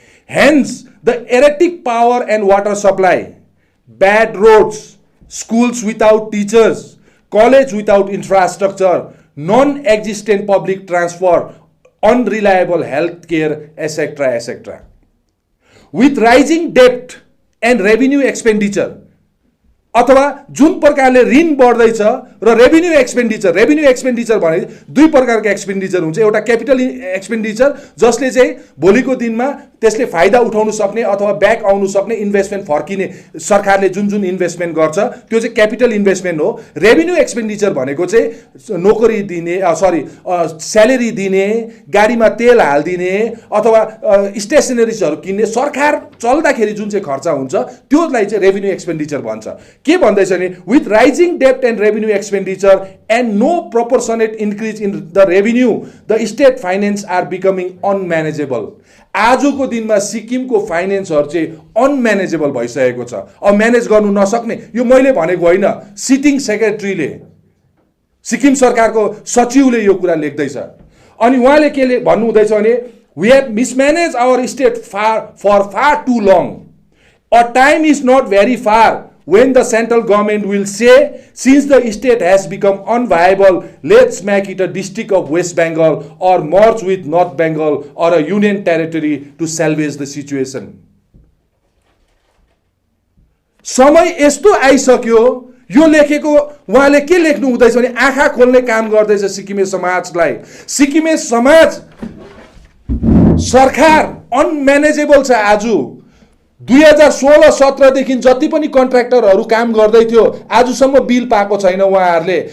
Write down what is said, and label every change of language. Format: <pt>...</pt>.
<en>Hence, the erratic power and water supply, bad roads, schools without teachers, college without infrastructure, non-existent public transport, unreliable health care, etc., etc. With rising debt and revenue expenditure,</en> <ne>अथवा जुन प्रकारले ऋण बढ्दैछ र revenue expenditure भने दुई प्रकारको expenditure हुन्छ। एउटा क्यापिटल एक्सपेन्डिचर जसले चाहिँ भोलिको दिनमा त्यसले फाइदा उठाउन सक्ने अथवा ब्याक आउन सक्ने इन्भेस्टमेन्ट फर्किने, सरकारले जुन जुन इन्भेस्टमेन्ट गर्छ त्यो चाहिँ क्यापिटल इन्भेस्टमेन्ट हो। रेभिन्यू एक्सपेन्डिचर भनेको चाहिँ नोकरी दिने, स्यालेरी दिने, गाडीमा तेल हालिदिने अथवा स्टेसनरिजहरू किन्ने, सरकार चल्दाखेरि जुन चाहिँ खर्च हुन्छ त्यसलाई चाहिँ रेभिन्यू एक्सपेन्डिचर भन्छ। के भन्दैछ नि,</ne> <en>With rising dept and revenue expenditure and no प्रोपोर्सनेट increase in the revenue, the state finance are becoming अनम्यानेजेबल।</en> <ne>आजको दिनमा सिक्किमको फाइनेन्सहरू चाहिँ अनम्यानेजेबल भइसकेको छ, अब म्यानेज गर्नु नसक्ने। यो मैले भनेको होइन, सिटिङ सेक्रेटरीले, सिक्किम सरकारको सचिवले यो कुरा लेख्दैछ। अनि उहाँले के भन्नुहुँदैछ भने,</ne> <en>We have mismanage our state for far too long, a time is not very far when the central government will say, since the state has become unviable, let's make it a district of West Bengal or merge with North Bengal or a union territory to salvage the situation.</en> <ne>समय यस्तो आइसक्यो, यो लेखेको उहाँले के लेख्नु हुँदैछ भने आँखा खोल्ने काम गर्दैछ सिक्किमे समाजलाई। सिक्किमे समाज सरकार अनम्यानेजेबल छ। आज 2016-17 देखि जति पनि कन्ट्र्याक्टरहरू काम गर्दै थियो आजसम्म बिल पाएको छैन उहाँहरूले।</ne>